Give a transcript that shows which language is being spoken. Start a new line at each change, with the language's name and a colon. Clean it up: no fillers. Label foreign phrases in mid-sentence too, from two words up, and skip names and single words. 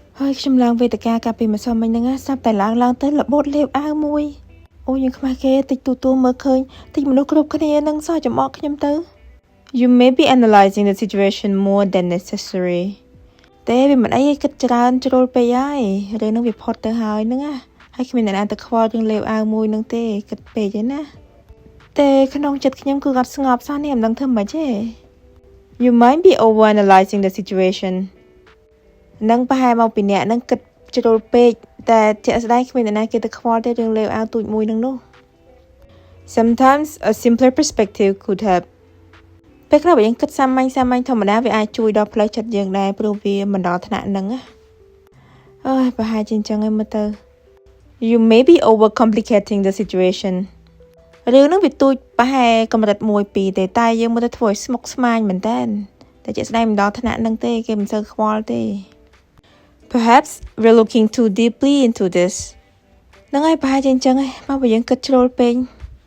Khmer: ហើយខ្ញុំឡើងវេទិកាកាពីម្សិលមិញហ្នឹងស្រាប់តែឡើងទៅរបូតលេបអាវមួយអូយើងខ្មាស់គេតិចទូមើលឃើញតិចមនុស្សគ្រប់គ្នានឹងសោះចំអកខ្ញុំទៅ
English: You may be analyzing the situation more than necessary
Khmer: តែវាមិនអី គិតច្រើនជ្រុលពេកហើយរឿងហ្នឹងវាផុតទៅហើយហ្នឹងហើយគ្មានអ្នកណាទៅខ្វល់រឿងលេបអាវមួយហ្នឹងទេគិតពេកទេណាតែក្នុងចិត្តខ្ញុំគឺអត់ស្ងប់សោះនេះ មិនដឹងធ្វើម៉េចទេ
English: You might be overanalyzing the situation
Khmer: នឹងប្រហែលមកពីអ្នកនឹងគិតជ្រុលពេកតែជាក់ស្ដែងគ្មានអ្នកណាគេទៅខ្វល់ទេ រឿងលេបអាវទូចមួយហ្នឹងនោះ
English: Sometimes a simpler perspective could help
Khmer: ពេលខ្លះបើយើងគិតសាមញ្ញធម្មតាវា អាចជួយដល់ផ្លូវចិត្តយើងដែរព្រោះវាមិនដល់ថ្នាក់ហ្នឹងអើយប្រហែលជាអញ្ចឹងឯងមើលទៅ
English: You may be overcomplicating the situation
Khmer: រឿងហ្នឹងវាទូចប្រហែលកម្រិត1 2ទេតែយើងមើលទៅធ្វើឲ្យស្មុគស្មាញមែនតើតែជាក់ស្ដែងមិនដល់ថ្នាក់ហ្នឹងទេគេមិនសូវខ្វល់ទេ
English: Perhaps we're looking too deeply into this
Khmer: ហ្នឹងហើយប្រហែលជាអញ្ចឹងឯងមកបើយើងគិតជ្រុលពេក